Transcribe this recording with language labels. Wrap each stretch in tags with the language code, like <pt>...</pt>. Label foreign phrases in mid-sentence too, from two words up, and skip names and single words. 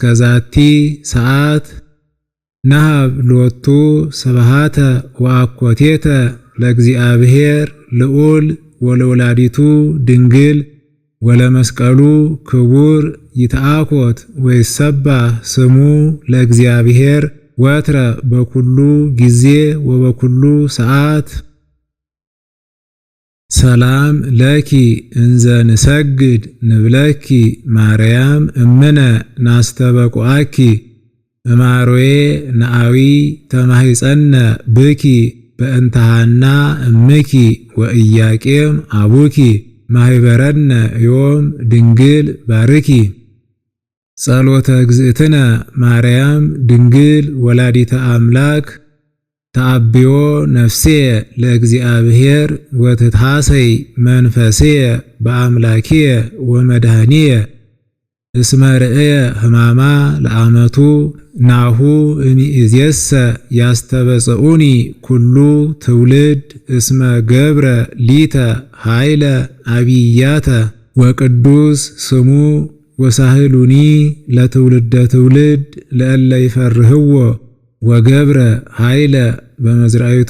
<gez>ዛቲ ሰዓት። ነሃብ ሎቱ ስብሐተ ወአኮቴተ ለእግዚአብሔር ልዑል ወለወላዲቱ ድንግል ወለመስቀሉ ክቡር። ይትአኮት ወይሰባህ ስሙ ለእግዚአብሔር ወትረ በኩሉ ጊዜ ወበኩሉ ሰዓት። ሰላም ለኪ እንዘ ንሰግድ ንብለኪ ማርያም እምነ ናስተበቁአኪ። እማሮዬ ነአዊ ተማሂጸነ ብኪ በእንተሃና እምኪ ወኢያቄም አቡኪ። ማህበረነ ዮም ድንግል ባርኪ። ጸሎተ እግዝእትነ ማርያም ድንግል ወላዲተ አምላክ። ተአብዮ ነፍሴየ ለእግዚአብሔር ወትትሐሰይ መንፈሴየ በአምላኪየ ወመድኃኒየ። እስመ ርእየ ሕማማ ለአመቱ ናሁ እምይእዜሰ ያስተበጽኡኒ ኩሉ ትውልድ። እስመ ገብረ ሊተ ኃይለ አብያተ ወቅዱስ ስሙ ወሳህሉኒ ለትውልደ ትውልድ ለእለ ይፈርህዎ። ወገብረ ኃይለ በመዝራይቱ</gez>